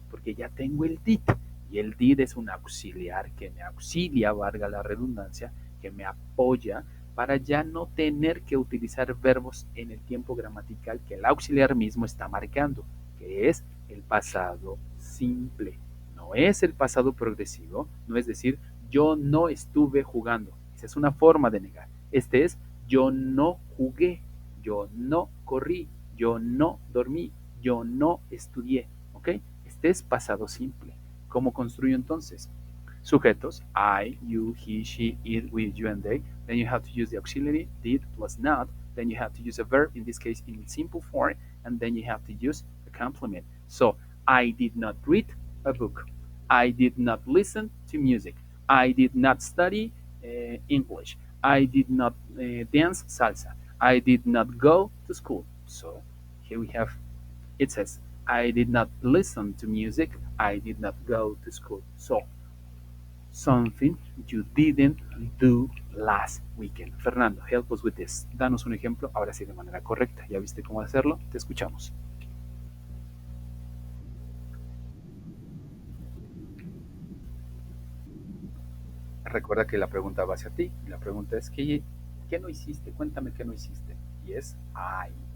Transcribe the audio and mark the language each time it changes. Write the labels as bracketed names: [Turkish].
[Spanish] Porque ya tengo el did. Y el did es un auxiliar que me auxilia, valga la redundancia, que me apoya para ya no tener que utilizar verbos en el tiempo gramatical que el auxiliar mismo está marcando, que es el pasado simple. No es el pasado progresivo, no es decir, yo no estuve jugando. Esa es una forma de negar. Este es yo no jugué, yo no corrí, yo no dormí, yo no estudié. ¿Ok? Este es pasado simple. ¿Cómo construyo entonces? [English] Sujetos, I, you, he, she, it, we, you, and they. Then you have to use the auxiliary, did plus not. Then you have to use a verb, in this case in simple form, and then you have to use a complement. So, I did not read a book. I did not listen to music. I did not study English. I did not dance salsa. I did not go to school. So, here we have it says, I did not listen to music. I did not go to school. So, something you didn't do last weekend. Fernando, help us with this. [Spanish] Danos un ejemplo, ahora sí de manera correcta. ¿Ya viste cómo hacerlo? Te escuchamos. Recuerda que la pregunta va hacia ti. La pregunta es, ¿qué no hiciste? Cuéntame qué no hiciste. Y es I.